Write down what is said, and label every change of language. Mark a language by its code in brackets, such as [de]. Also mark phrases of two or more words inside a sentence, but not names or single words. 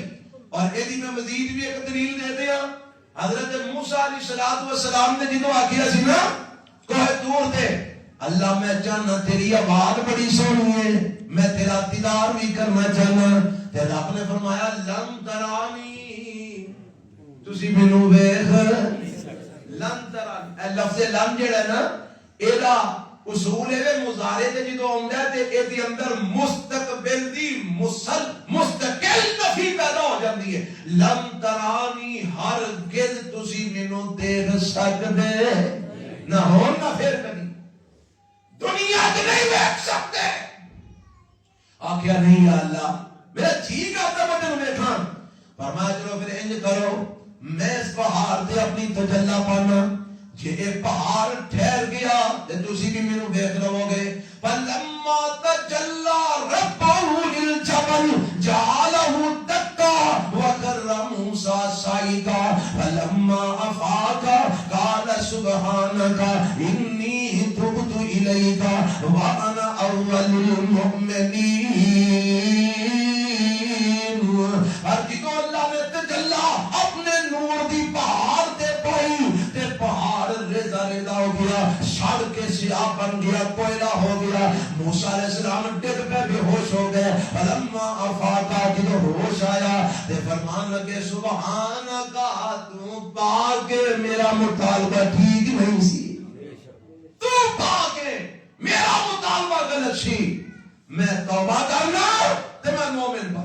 [pa] اور ایدی میں مزید بھی ایک دلیل دے دیا. حضرت موسیٰ [ar] علیہ السلام [pa] نے جدو آکھیا سی نا کوہ طور تے اللہ میں چاہنا تیری آواز بڑی سونی ہے, میں تیرا دیدار بھی کرنا چاہنا. تے رب نے فرمایا [ar] لن ترانی, [pa] تسی مینوں ویکھ [ar] لن ترانی. [pa] اے لفظ لن جڑا ہے نا ایدا اصول ہے مضارع تے جدوں آندا ہے تے ایدی اندر مستقبل دی مستقل نفی پیدا ہو جاندی ہے. [ar] لن ترانی [pa] ہرگز تسی مینوں دیکھ سکدے نہ ہو نہ پھر کبھی دنیا تے نہیں دیکھ سکتے. آخیا نہیں یا اللہ میرا جی کرتا میں تینوں ویکھاں. فرمایا چلو پھر انج کرو میں اس پہاڑ تے اپنی تجلی پانا, جے ایک پہاڑ ٹھہر گیا تے تسی بھی مینوں ویکھ لو گے. [ar] فلما تجلى ربه للجبل جعله دكا وخر موسى صعقا فلما افاق قال سبحانك اني تبت اليك وانا اول المؤمنين. [pa] ہر جدوں اللہ نے تجلی اپنے نور دی پہاڑ تے پائی تے پہاڑ ریزہ ریزہ ہو گیا, سڑ کے سیاہ بن گیا, کوئلہ ہو گیا. موسیٰ [ar] علیہ السلام [pa] ڈگ پہ بے ہوش ہو گئے. [ar] فلما افاقا [pa] جدو ہوش آیا تے فرمان لگے سبحانکا تو پاک, میرا مطالبہ ٹھیک نہیں سی, تو پاک میرا مطالبہ غلط سی, میں توبہ کرنا تے میں مومن بننا.